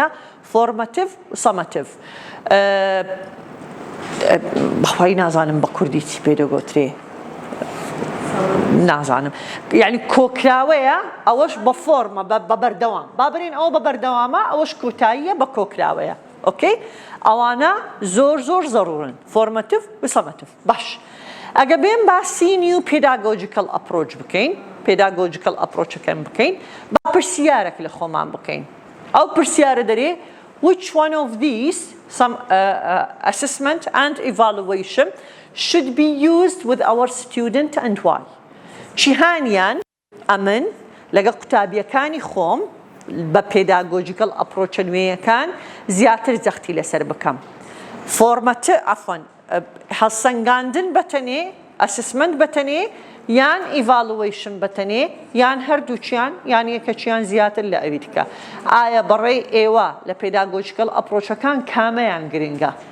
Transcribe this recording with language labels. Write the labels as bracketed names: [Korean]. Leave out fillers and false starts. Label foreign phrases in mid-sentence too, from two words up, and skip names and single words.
[Central Kurdish] فۆرمەتیڤ و سەمەتیڤ بەخوای نازانم بە کوردی چی پێدەگوترێ نازانم یعنی کۆکراوەیە ئەوەش بە فۆرمە بە بەردەوام با بڕین ئەوە بە بەردەوامە ئەوەش کۆتاییە بە کۆکراوەیە ئۆکەی ئەوانە زۆر زۆر زەڕورن فۆرمەتیڤ و سەمەتیڤ باش ئەگە بێن باسی [English] new pedagogical approach [Central Kurdish] بکەین پێداگۆجیکەڵ ئەپرۆچەکەم بکەین با پرسیارێک لە خۆمان بکەین ئەو پرسیارە دەرێ [English] which one of these assessment and evaluation should be used with our student and why [Central Kurdish] چیهانیان ئەمن لەگە قوتابیەکانی خۆم بە پێداگۆجیکەڵ ئەپرۆچە نوێیەکان زیاتر جەختی لەسەر بکەم فۆرمەتە ئەفەن هەڵسەنگاندن بەتەنێ ئەسسمنت بەتەنێ یان ئیڤالویشن بەتەنێ یان هەردووچیان یان یەکەچیان زیاتر لە ئەوی دیکە ئایا بەڕێی ئێوە لە پێداگۆجیکەڵ ئەپرۆچەکان کامەیان گرنگە